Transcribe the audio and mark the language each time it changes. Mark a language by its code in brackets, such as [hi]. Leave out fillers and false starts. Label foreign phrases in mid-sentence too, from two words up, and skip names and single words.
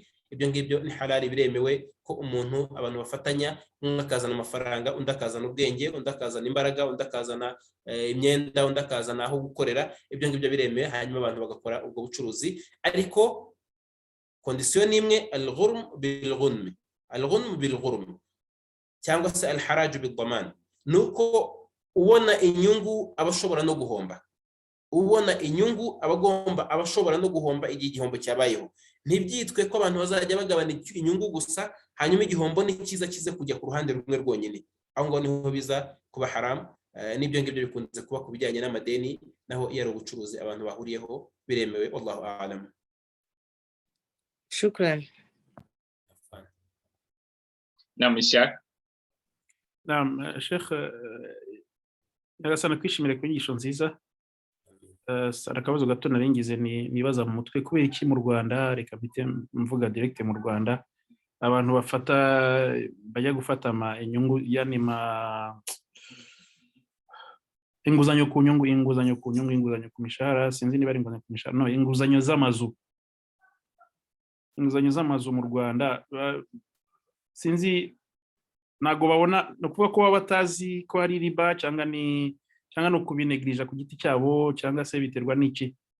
[rw] Ibyo ngibyo ni halali, biremewe ko abantu bafatanya, umwe akazana amafaranga, undi akazana ubwenge, undi akazana imbaraga, undi akazana imyenda, undi akazana aho gukorera. Ibyo ngibyo biremewe, hanyuma abantu bagakora ubwo bucuruzi, ariko kondisiyo ni imwe, [ar] الغرم بالغنم، الغنم بالغرم [rw] cyangwa se [ar] الخراج بالضمان. [rw] Nuko ubona inyungu abashobora no guhomba, ubona inyungu abashobora no guhomba igihe igihombo cyabayeho. Ntibyitwe ko abantu bazajya bagabana inyungu gusa hanyuma igihombo ni kiza kize kujya ku ruhande rumwe rwonyine. Aho ngaho niho biza kuba haram. N'ibyo ngibyo bikunze kuba ku bijyanye n'amadeni, naho iyo ari ubucuruzi abantu bahuriyeho biremewe. [ar] والله أعلم. [rw] Shukran. Naam, Ishaq. Naam, Sheikh, nyagasana kwishimira ku nyigisho nziza. Akabazo gato naringize nibaza mu mutwe, kubera iki mu Rwanda, reka bite mvuga direct mu Rwanda, abantu bajya gufata inyungu, yani inguzanyo ku nyungu, inguzanyo ku mishahara, sinzi niba ari inguzanyo ku mishahara, no, inguzanyo z'amazu mu Rwanda, sinzi, ntago babona, no kuvuga ko baba batazi ko hari riba cyangwa no kubinegirija ku giti cyabo, cyangwa se biterwa n'iki?